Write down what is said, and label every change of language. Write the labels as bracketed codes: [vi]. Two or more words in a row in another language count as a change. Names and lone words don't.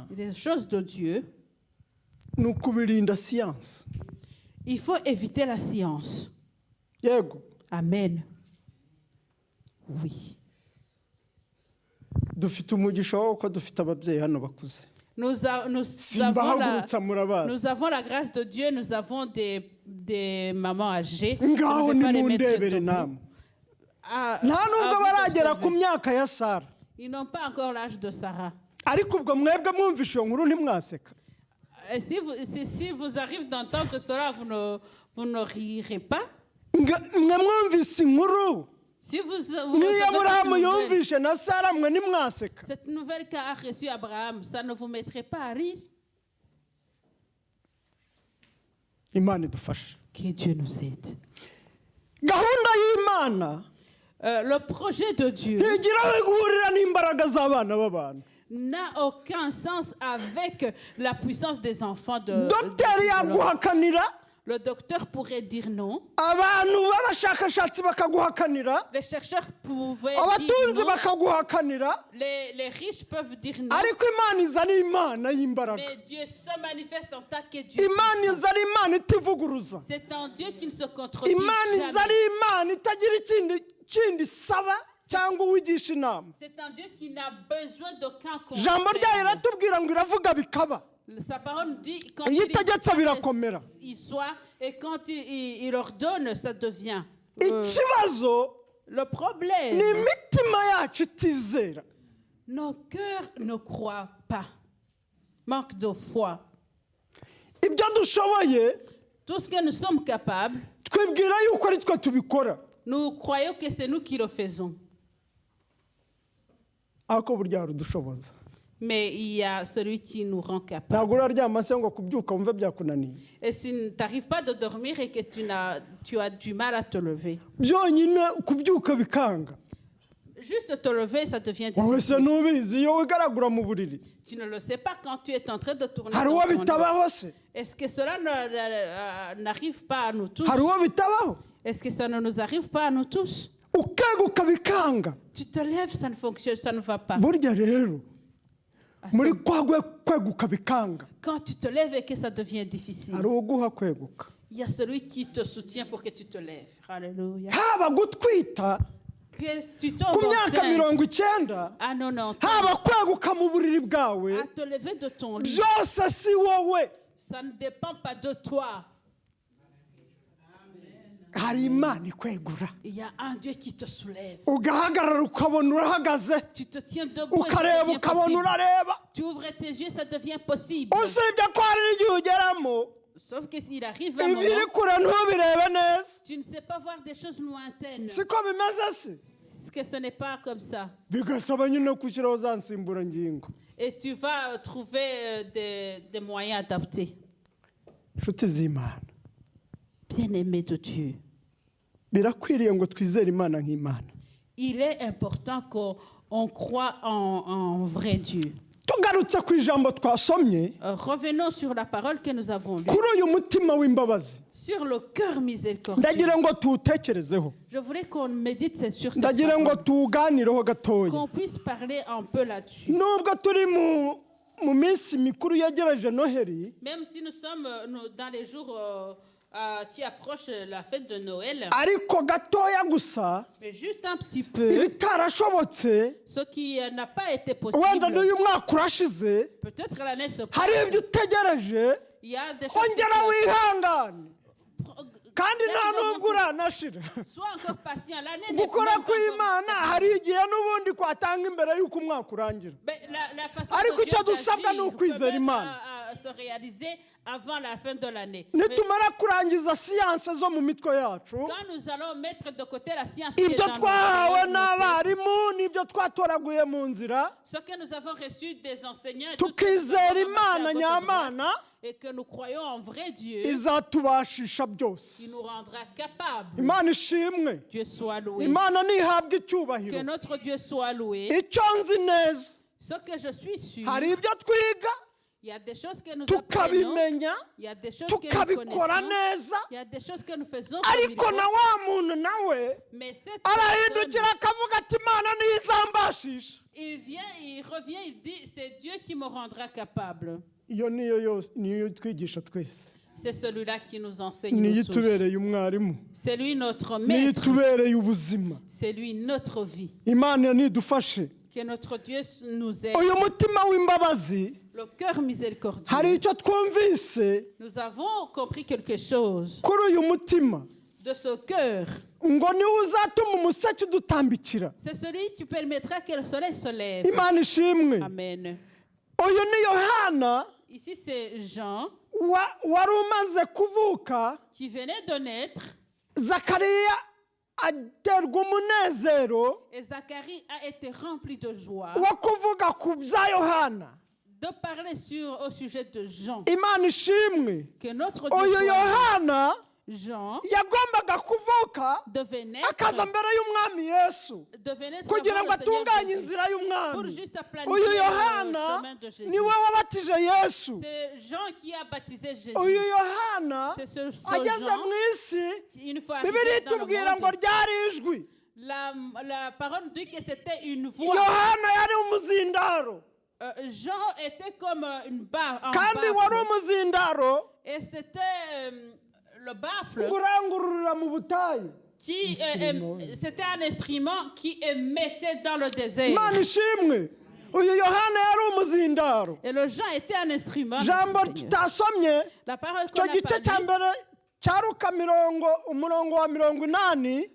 [fr] les choses de Dieu, [rw] ni ukubirinda siyansi. [fr] il faut éviter la science. [rw] Yego, [fr] Amen. Oui. [rw] dufite umugisha w'uko dufite ababyeyi hano bakuze. [fr] Nous [rw] Simbahagurutsa murabazi. [fr] avons la grâce de Dieu, nous avons des mamans âgées. Je [rw] Ngaho [fr] ne vais pas les mettre [rw] nimundebere [fr] debout. [rw] namwe. [fr] À- [rw] Nta [fr] à [rw] nubwo [fr] vous [rw] baragera [fr] d'observer. [rw] ku myaka ya Sara, [fr] Ils n'ont pas encore l'âge de Sarah. [rw] ariko ubwo mwebwe mwumvishe iyo nkuru ntimwaseka. [fr] Et si vous arrivez d'entendre cela, vous ne rirez pas. [rw] Mwe mwumvise inkuru, [fr] Si vous [rw] niyo [fr] recevez [rw] Aburahamu [fr] cette nouvelle, [rw] yumvishe na Sara, mwe ntimwaseka. [fr] cette nouvelle qu'a reçue Abraham, ça ne vous mettrait pas à rire? [rw] Imana idufashe. [fr] Que Dieu nous aide. [rw] Gahunda y'Imana [fr] Le projet de Dieu [rw] ntigira aho guhurira n'imbaraga z'abana b'abantu. [fr] n'a aucun sens avec la puissance des enfants de [rw] Dogiteri [fr] l'homme. [rw] yaguhakanira, [fr] Le docteur pourrait dire non. [rw] abantu b'abashakashatsi bakaguhakanira, [fr] Les chercheurs pouvaient [rw] abatunzi [fr] dire non. [rw] bakaguhakanira, [fr] Les riches peuvent dire non. [rw] ariko Imana iza ari Imana y'imbaraga. [fr] Mais Dieu se manifeste en tant que Dieu. [rw] Imana [fr] puissant. [rw] iza ari Imana itivuguruza. [fr] C'est un Dieu qui ne se contredit [rw] Imana iza [fr] jamais. [rw] ari Imana itagira ikindi isaba cyangwa uwigisha inama. [fr] C'est un Dieu qui n'a besoin d'aucun [rw] Ijambo ryayo [fr] conseil. [rw] riratubwira ngo iravuga bikaba. [fr] Sa parole dit quand [rw] Iyo [fr] il [rw] itegetse birakomera. [fr] il soit et quand il ordonne, ça devient. [rw] Ikibazo [fr] Le problème, [rw] ni imitima yacu itizera. [fr] nos cœurs ne croient pas. Manque de foi. [rw] Ibyo dushoboye [fr] Tout ce que nous sommes capables, [rw] twibwira yuko ari twe tubikora, [fr] nous croyons que c'est nous qui le faisons. [rw] ariko burya rudushoboza. [fr] Mais il y a celui qui nous rend capables. [rw] Ntabwo uraryama se ngo kubyuka wumve byakunaniye. [fr] Et si tu n'arrives pas de dormir et que tu as du mal à te lever, [rw] Byonyine kubyuka bikanga. [fr] juste te lever, ça devient [rw] Wowe se [fr] difficile. [rw] ntubizi iyo wigaragura mu buriri. [fr] Tu ne le sais pas quand tu es en train de tourner [rw] Hari [fr] dans [rw] uwo [fr] ton lit. [rw] bitabaho se? [fr] Est-ce que cela n'arrive pas à nous tous? [rw] Hari uwo bitabaho? [fr] Est-ce que ça ne nous arrive pas à nous tous? [rw] Ukeguka bikanga. [fr] Tu te lèves, ça ne fonctionne, ça ne va pas. [rw] Burya rero [fr] À [rw] muri [fr] ce- [rw] kwa kweguka bikanga, [fr] Quand tu te lèves et que ça devient difficile, [rw] hari uguha kweguka. [fr] il y a celui qui te soutient pour que tu te lèves. Alléluia. [rw] Haba gutwita [fr] Que tu [rw] ku [fr] tombes [rw] myaka [fr] enceinte [rw] 90, [fr] à 90 [rw] haba [fr] ans, [rw] kweguka mu buriri bwawe, [fr] à te lever de ton lit, [rw] byose si wowe. [fr] ça ne dépend pas de toi. [rw] Hari Imana ikwegura, [fr] Il y a un Dieu qui te soulève. [rw] ugahagarara ukabona urahagaze, [fr] Tu te tiens debout et ça [rw] ukareba [fr] devient [rw] ukabona [fr] possible. [rw] urareba. [fr] Tu ouvres tes yeux, ça devient possible. [rw] Usibye ko hari n'igihe ugeramo [fr] Sauf que s'il arrive un [rw] ibiri [fr] moment, [rw] kure ntubirebe neza. [fr] tu ne sais pas voir des choses lointaines. [rw] Siko bimeze se? [fr] Parce que ce n'est pas comme ça. [rw] Bigasaba nyine gushyiraho za nsimburangingo. [fr] Et tu vas trouver des moyens adaptés. [rw] Inshuti z'Imana, [fr] Bien-aimé de Dieu, [rw] birakwiriye ngo twizere Imana nk'Imana. [fr] il est important qu'on croit en vrai Dieu. [rw] Tugarutse ku ijambo twasomye, [fr] Revenons sur la parole que nous avons lue. [rw] kuri uyu mutima w'imbabazi, [fr] Sur le cœur miséricordieux. [rw] ndagira ngo tuwutekerezeho, [fr] Je voulais qu'on médite sur cette [rw] ndagira ngo [fr] parole, [rw] tuwuganireho gatoya. [fr] qu'on puisse parler un peu là-dessus. [rw] Nubwo turi mu minsi mikuru yegereje noheli, [fr] même si nous sommes dans les jours qui approchent la fête de Noël, [rw] ariko gatoya gusa [fr] mais juste un petit peu, [rw] ibitarashobotse [fr] ce qui n'a pas été [rw] wenda [fr] possible, [rw] n'uyu mwaka urashize [fr] peut-être l'année se [rw] hari [fr] passe, [rw] ibyo utegereje [fr] il y a des choses [rw] ongera wihangane [fr] qui [rw] kandi nta nubwo uranashira. [fr] sois encore patient, l'année n'est [rw] gukora [fr] même pas [rw] kw'Imana [fr] encore- [rw] hari igihe n'ubundi kwatanga imbere y'uko umwaka urangira, [fr] Mais la façon [rw] ariko [fr] de [rw] icyo [fr] Dieu [rw] dusabwa ni [fr] d'agir [rw] ukwizera [fr] peut même, [rw] Imana. [fr] se réaliser avant la fin de l'année. Mais [rw] nitumara kurangiza siyanse zo mu mitwe yacu, [fr] quand nous allons mettre de côté la science qui est [rw] ibyo [fr] dans [rw] twahawe [fr] nos têtes, [rw] n'abarimu n'ibyo twatoraguye mu nzira, [fr] ce que nous avons reçu des enseignants, et tout ce que nous [rw] tukizera [fr] avons [rw] Imana [fr] amassé à votre droite, [rw] nyamana, [fr] et que nous croyons en vrai Dieu, [rw] izatubashisha [fr] qui [rw] byose. [fr] nous rendra capables. [rw] Imana ishimwe, [fr] Dieu soit loué. [rw] Imana ntihabwe [fr] Que [rw] icyubahiro. [fr] notre Dieu soit loué. [rw] icyo nzi neza, [fr] Ce que je suis sûr, [rw] hari ibyo twiga [fr] il y a des choses que nous apprenons, [rw] tukabimenya [fr] il y a des choses que nous [rw] tukabikora [fr] connaissons, [rw] neza, [fr] il y a des choses que nous faisons comme il [rw] ariko [fr] faut. [rw] na wa muntu nawe [fr] Mais cette [rw] arahindukira [fr] personne, [rw] akavuga ati Imana niyo izambashisha. [fr] il revient, il dit, c'est Dieu qui me rendra capable. [rw] Iyo niyo twigisha twese, [fr] C'est celui-là qui nous enseigne [rw] niyo [fr] nous tous. [rw] itubereye umwarimu, [fr] C'est lui notre [rw] niyo [fr] maître. [rw] itubereye ubuzima. [fr] C'est lui notre vie. [rw] Imana nidufashe. [fr] Que notre Dieu nous aide. [rw] uyu mutima w'imbabazi, [fr] Le cœur miséricordieux. [rw] hari icyo twumvise [fr] Nous avons compris quelque chose [rw] kuri uyu mutima, [fr] de ce cœur. [rw] ngo niwe uzatuma umuseke udutambikira. [fr] C'est celui qui permettra que le soleil se lève. [rw] Imana ishimwe. Amen. uyu ni Yohana [fr] Ici, c'est Jean [rw] wari umaze kuvuka, [fr] qui venait de naître. [rw] Zakariya aterwa umunezero [fr] Et Zacharie a été rempli de joie [rw] wo kuvuga ku bya Yohana. [fr] de parler au sujet de Jean. [rw] Imana ishimwe. [fr] Que notre Dieu [rw] uyu [fr] soit [rw] Yohana [fr] Jean [rw] yagombaga kuvuka [fr] devenait [rw] akaza mbere y'umwami Yesu kugira ngo atunganye inzira [fr] pour [rw] y'umwami. [fr] juste [rw] uyu [fr] planifier le [rw] Yohana [fr] chemin de Jésus. [rw] niwe wabatije Yesu. [fr] C'est Jean qui a baptisé Jésus. [rw] uyu Yohana [fr] C'est ce [rw] ageze [fr] Jean [rw] mu isi, [fr] qui, une fois [rw] Bibiliya [fr] arrivé dans le [rw] itubwira ngo [fr] monde, [rw] ryari ijwi. [fr] la parole dit que c'était une voix. [rw] Yohana yari umuzindaro, [fr] Jean était comme une baffe. [rw] kandi wari umuzindaro [fr] Et c'était le baffle [rw] urangururira mu butayu. [fr] qui c'était un instrument qui émettait dans le désert. [rw] Imana ishimwe. uyu Yohana yari umuzindaro. [fr] Et le Jean était un instrument. [rw] jambo [fr] du Seigneur. [rw] tutasomye, [fr] La parole [rw] icyo [fr] qu'on n'a [rw] gice [fr] pas [rw] cya [fr] lue, [rw] mbere cya Luka umurongo wa 80,